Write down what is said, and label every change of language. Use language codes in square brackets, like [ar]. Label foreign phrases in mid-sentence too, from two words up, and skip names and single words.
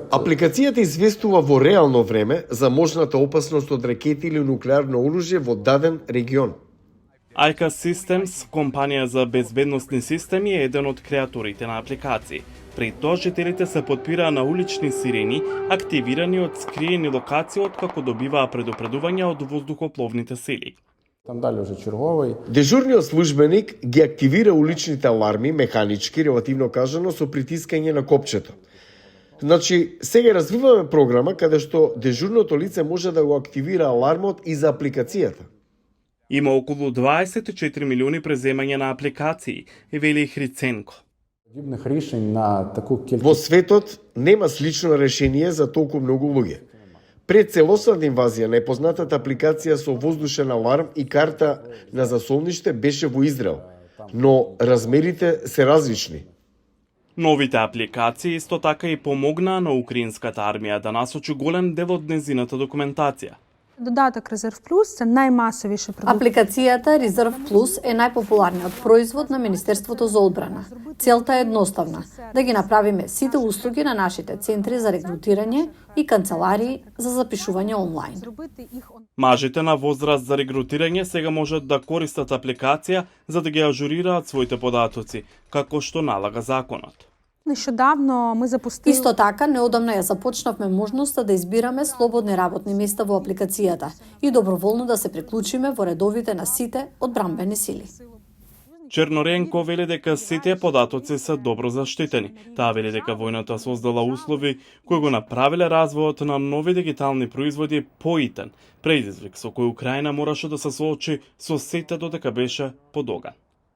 [mk] Апликацијата известува во реално време за можната опасност од ракети или нуклеарно оружје во даден регион. ICA Systems, компанија за безбедносни системи, е еден од креаторите на апликации. Пред тоа жителите се потпираа на улични сирени, активирани од скриени локации откако добиваа предупредувања од воздухопловните сили. [uk] там дали уже черговий. [mk] Дежурниот службеник ги активира уличните аларми механички, релативно кажано, со притискање на копчето. Значи, сега развиваме програма каде што дежурното лице може да го активира алармот и за апликацијата. Има околу 24 милиони преземања на апликации, вели Хриценко. [uk] Подібних рішень на таку кількість [mk] Во светот нема слично решение за толку многу луѓе. Пред целосната инвазија, непознатата апликација со воздушен аларм и карта на засолниште беше во Израел, но размерите се различни. Новите апликации исто така и помогнаа на украинската армија да насочи голем дел од незината документација. [uk] Додаток Резерв Плюс це наймасовіший продукт. [mk] Апликацијата Reserve Plus е најпопуларниот производ на Министерството за одбрана. Целта е едноставна – да ги направиме сите услуги на нашите центри за регрутирање и канцеларии за запишување онлайн. [uk] Зробити їх [mk] Мажите на возраст за регрутирање сега можат да користат апликација за да ги ажурираат своите податоци, како што налага законот. [uk] Нещодавно ми запустили [mk] Исто така, неодамна ја започнавме можноста да избираме слободни работни места во апликацијата и доброволно да се приклучиме во редовите на сите одбранбени сили. Черноренко вели дека сите податоци се добро заштитени. Таа вели дека војната создала услови кои го направиле развојот на нови дигитални производи поитен, предизвик со кој Украина мораше да се соочи со сите додека беше подоган.